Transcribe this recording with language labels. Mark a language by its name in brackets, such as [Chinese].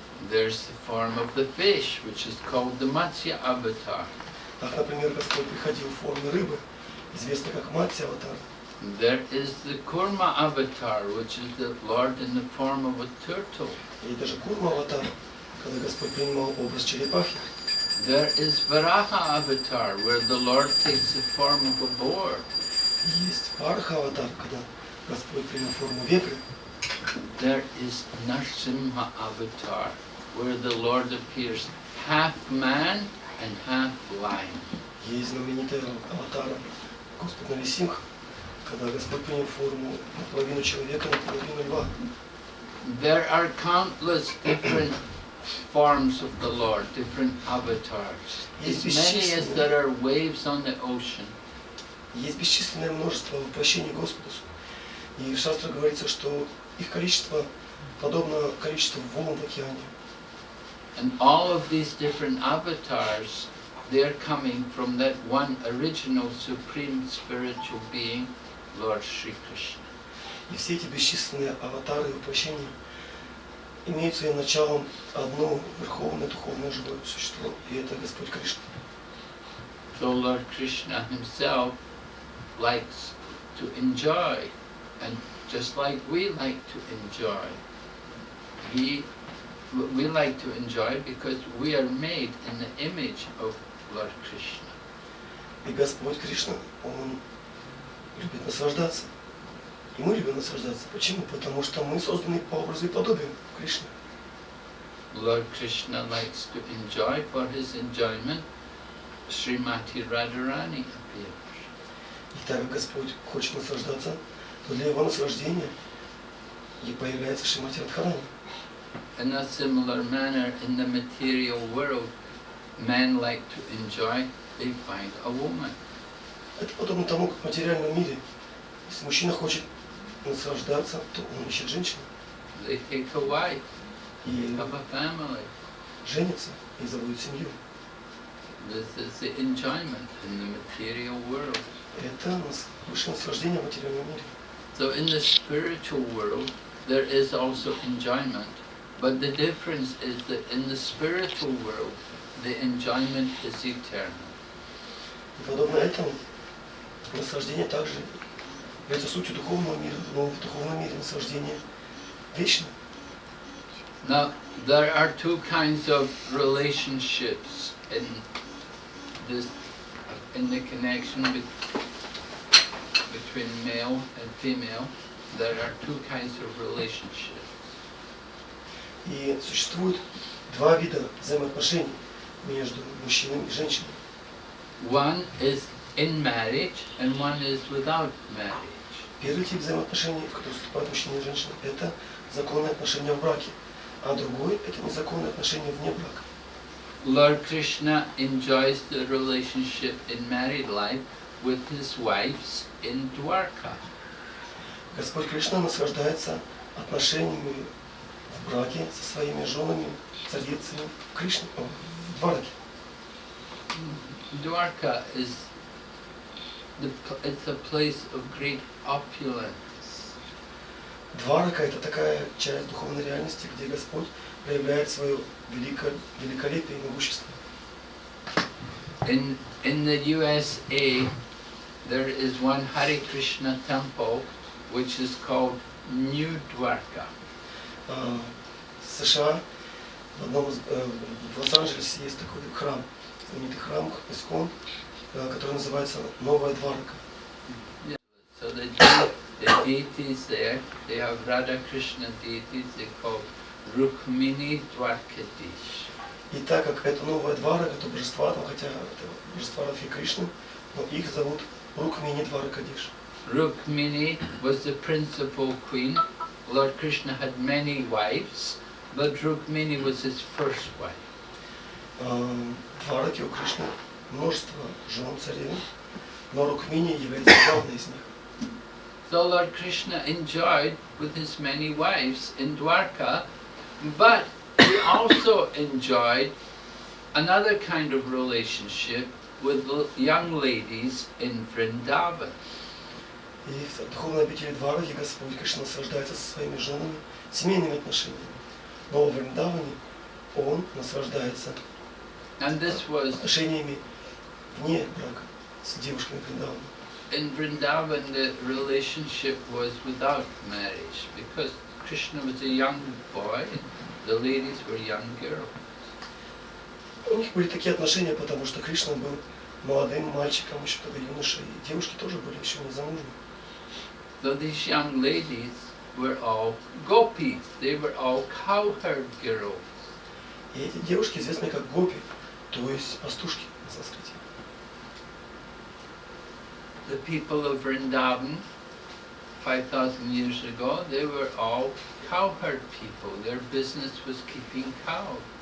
[English] There's the form of the fish, which is called the Matsya avatar. [Russian] Так, например, Господь приходил в форме рыбы, известный как Матсya аватар. [English] There is the Kurma avatar, which is the Lord in the form of a turtle. [Russian] И даже Курма аватар, когда Господь принимал образ черепахи. [English] There is Varaha avatar, where the Lord takes the form of a boar. [Russian] Есть Варха аватар, когда Господь принял форму вепря. [English] There is Nrисимха avatar, where the Lord appears half man and half lion. [Russian] Есть знаменитый аватар Господь Нрисимха, когда Господь принял форму наполовину человека, наполовину льва. [English] There are countless different forms of the Lord, different avatars. As many as there are waves on the ocean. [Russian] Есть бесчисленное множество воплощений Господа. И в Шастре говорится, что их количество подобно количеству волн в океане. [English] And all of these different avatars, they're coming from that one original supreme spiritual being, Lord Shri Krishna. [Russian] И все эти бесчисленные аватары и воплощения имеют своим началом одно верховное духовное живое существо, и это Господь Кришна. [English] So Lord Krishna himself likes to enjoy, and just like we like to enjoy, we like to enjoy because we are made in the image of Lord Krishna. [Russian] И Господь Кришна, Он любит наслаждаться. И мы любим наслаждаться. Почему? Потому что мы созданы по образу и подобию Кришны. [English] Lord Krishna likes to enjoy. For his enjoyment, Srimati Radharani appears. [Russian] И так как Господь хочет наслаждаться, то для Его наслаждения и появляется Шримати Радхарани. [English] In a similar manner, in the material world, men like to enjoy, they find a woman. [Russian] Это подобно тому, как в материальном мире, если мужчина хочет наслаждаться, то он ищет женщину. [English] They take a wife, [Russian] И [English] have a family. [Russian] женится и заводит семью. [English] This is the enjoyment in the material world. [Russian] Это высшее наслаждение в материальном мире. [English] So in the spiritual world, there is also enjoyment. But the difference is that in the spiritual world, the enjoyment is eternal. [Russian] И подобно этому, наслаждение также является сутью духовного мира, но в духовном мире наслаждение вечно. [English] Now, there are two kinds of relationships in this, in the connection between male and female. There are two kinds of relationships. [Russian] И существует два вида взаимоотношений между мужчиной и женщиной. [English] One is in marriage and one is without marriage. [Russian] Первый тип взаимоотношений, в который вступают мужчина и женщина, это законные отношения в браке, а другой это незаконные отношения вне брака. [English] Lord Krishna enjoys the relationship in married life with his wives in Dwarka. [Russian] Господь Кришна наслаждается отношениями в браке со своими женами, царицами в Кришне, в Двараке. [English] Dwarka is it's a place of great opulence. [Russian] Дварака это такая часть духовной реальности, где Господь проявляет свое великолепие и могущество. [English] In the USA, there is one Hare Krishna temple which is called New Dwarka. [Russian] В США, в Лос-Анджелесе есть такой храм, знаменитый храм Искон, который называется Новая Дварака. [English] So the deities there, they have Radha Krishna deities, they call Rukmini Dwarkadish. [Russian] И так как это Новая Дварака, то божества там, хотя это божества Радхи и Кришны, но их зовут Рукмини Дваракадиш. [English] Rukmini was the principal queen. Lord Krishna had many wives, but Rukmini was his first wife. [Russian] Двараки у Кришны множество жен царевен, но Рукмини является главной из них. [English] So Lord Krishna enjoyed with his many wives in Dwarka, but he also enjoyed another kind of relationship with young ladies in Vrindavan. [Russian] И в духовной обители Двараки Господь Кришна наслаждается со своими женами семейными отношениями. Но в Вриндаване Он наслаждается отношениями вне брака с девушками Вриндавана. [English] In Vrindavan, the relationship was without marriage because Krishna was a young boy and the ladies were young girls. [Russian] У них были такие отношения, потому что Кришна был молодым мальчиком, еще тогда юношей, и девушки тоже были еще не замужние. [English] So these young ladies were all gopis, they were all cowherd girls. [Russian] И эти девушки известны как гопи, то есть пастушки на санскрите. [English] The people of Vrindavan, 5,000 years ago, they were all cowherd people. Their business was keeping cows.